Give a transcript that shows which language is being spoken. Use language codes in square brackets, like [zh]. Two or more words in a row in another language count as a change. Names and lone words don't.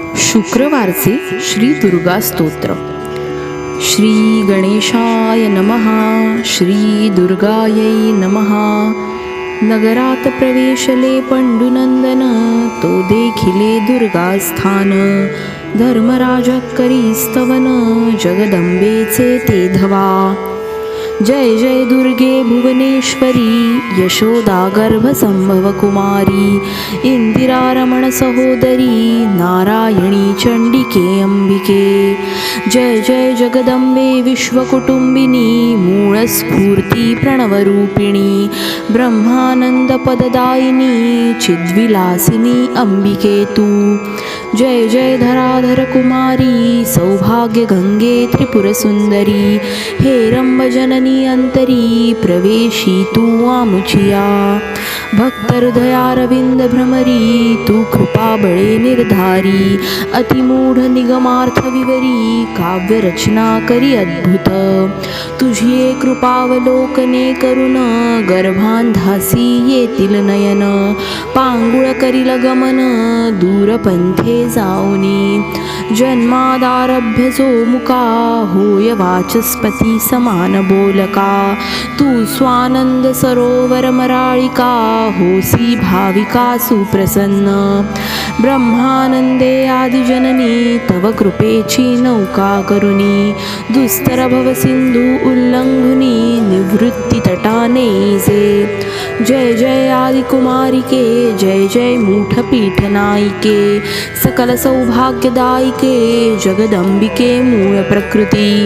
[mr] शुक्रवारचे श्री दुर्गा स्तोत्र. श्री गणेशाय नमः. श्री दुर्गायै नमः. नगरात प्रवेशले पंडुनंदन, तो देखिले दुर्गास्थान. धर्मराज करी स्तवन, जगदंबेचे ते धवा. जय जय दुर्गे भुवनेश्वरी, यशोदा गर्भ संभव कुमारी. इंदिरा रमण सहोदरी, नारायणी चंडिके अंबिके. जय जय जगदंबे विश्वकुटुंबिनी, मूळ स्फूर्ती प्रणवरूपिणी. ब्रह्मानंद पददायिनी, चिद्विलासिनी अंबिके तू. जय जय धराधर कुमारी, सौभाग्य गंगे त्रिपुर सुंदरी. हेरंब जननी अंतरी, प्रवेशी तू आमुचिया. भक्त हृदयारविंद भ्रमरी, तू कृपा बळे निर्धारी. अतिमूढ निगमार्थ विवरी, काव्य रचना करी अद्भुत. तुझी कृपावलोकने करुण, गर्भांधासी येतील नयन. पांगुळ करील गमन, दूरपंथे जाऊनी. जन्मादारभ्य जो मुका, होय वाचस्पती समान बोलका. तू स्वानंद सरोवर मराळिका, होसी भाविका सुप्रसन्न. ब्रह्मानंदे आदिजननी, तव कृपेची नौका करुणी. दुस्तर भव सिंधू उल्लंघुनी, निवृत्ती तटाने जे. जय जय आदिकुमारिके, जय जय मूठपीठ नायिके. सकल सौभाग्यदायिके, जगदंबिके मूळ प्रकृती.